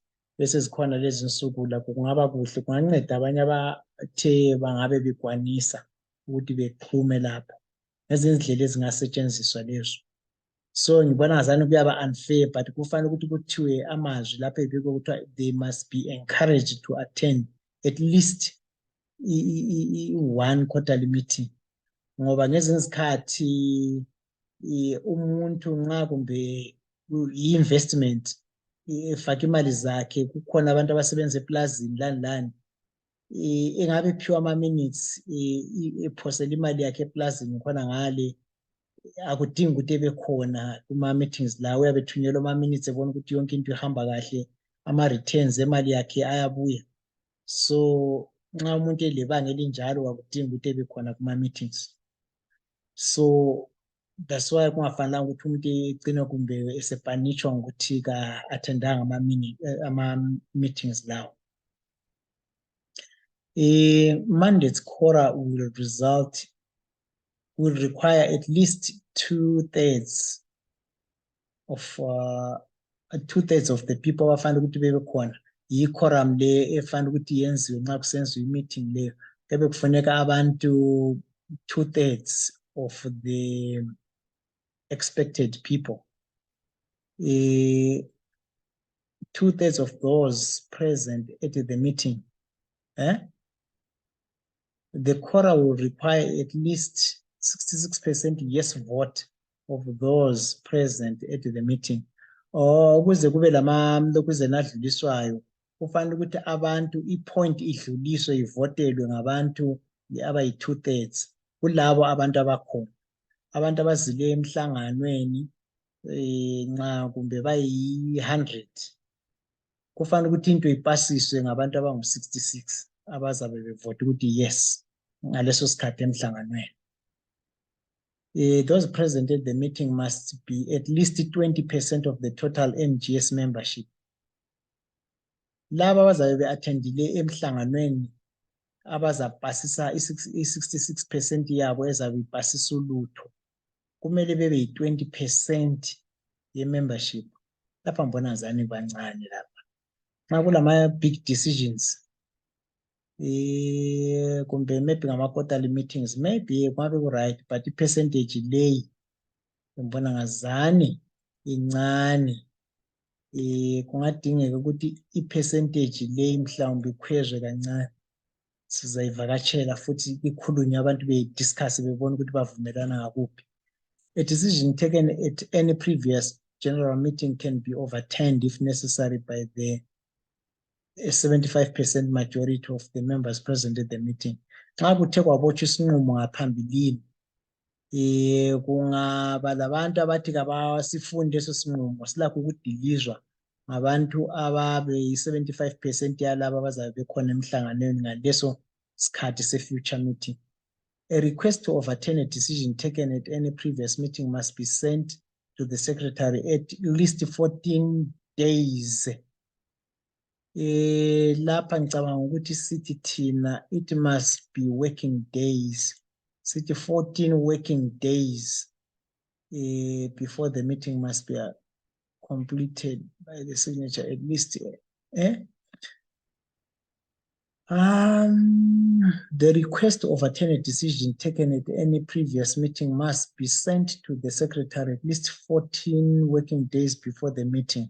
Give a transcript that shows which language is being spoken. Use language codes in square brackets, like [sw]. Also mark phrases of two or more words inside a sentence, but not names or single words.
[nd] Bese zikhona lezi insuku lakho kungaba kuhle, kunganceda abanye abathe bangabe bekwanisa ukuthi bexhume lapho. Ngezinye izindlela ezingasetshenziswa lezo. So ngibona ngazani kuyaba unfair, but kufanele ukuthi kuthiwe amazwi lapho ebikho kuthiwa [en] they must be encouraged to attend at least 1 quarterly meeting. [nd] Ngoba ngezinye izikhathi umuntu nxa kumbe i-investment efaka imali zakhe, kukhona abantu abasebenza eplazini lani lani, engabe iphiwa ama-minutes ephosela imali yakhe eplazini khona ngale, akudingi ukuthi ebe khona kuma-meetings la. Uyabe ethunyelwa ama-minutes ebona ukuthi yonke into ihamba kahle, ama-returns emali yakhe ayabuya. So nxa umuntu elebanga elinjalo akudingi ukuthi ebe khona kuma-meetings. [en] So that's why [nd] kungafanelanga ukuthi umuntu egcine kumbe esepanishwa ngokuthi ka-attendanga ama-meetings lawo. [en] Mandates quora will require at least 2/3 of 2/3 of the people [nd] abafanele ukuthi bebe khona yi-quorum le efanele ukuthi yenziwe nxa kusenziwa i-meeting leyo. Kebe kufuneka abantu 2/3 [en] of the expected people. 2/3 of those present at the meeting. The quorum will require at least 66% yes vote of those present at the meeting. [nd] Ukuze kube lokhuze nadluliswayo kufanele ukuthi abantu i-point idluliswe ivotelwe ngabantu abayi 2/3 kulabo abantu abakhona. Abantu abazile emhlanganweni nxa kumbe bayi 100 kufanele ukuthi into ipasiswe ngabantu abangu 66 abazabe bevote ukuthi yes ngaleso sikhathi emhlanganweni. [en] Those present at the meeting must be at least 20% of the total MGS membership. [nd] Laba abazabe be-attendile emhlanganweni abazapasisa i-66% yabo ezabe ipasisa ulutho kumele bebe yi-20% ye-membership. Lapha mbona ngazani bancane lapha. Nxa kulama [en] big decisions [nd] kumbe maybe ngama- [en] quarterly meetings maybe [nd] kungabe ku-right, but i-percentage leyi mbona ngazani incane. Kungadingeka ukuthi i-percentage leyi mhlawumbe ikhwezwe kancane. Sizayivakatshela futhi ikhulunywe abantu be-discuss bebona ukuthi bavumelana ngakuphi. [en] A decision taken at any previous general meeting can be overturned if necessary by the 75% majority of the members present at the meeting. [nd] Nxa kuthe kwabotshwa isinqumo ngaphambilini kungaba labantu abathi kabasifunde leso sinqumo silakho ukudilizwa ngabantu ababe yi-75% yalabo abazabe bekhona emhlanganweni ngaleso sikhathi se- [en] future meeting. A request to overturn a decision taken at any previous meeting must be sent to the secretary at least 14 days. [nd] Lapha ngicabanga ukuthi sithi thina [en] it must be working days. Sithi 14 working days before the meeting must be completed by the signature at least. The request to overturn a decision taken at any previous meeting must be sent to the secretary at least 14 working days before the meeting.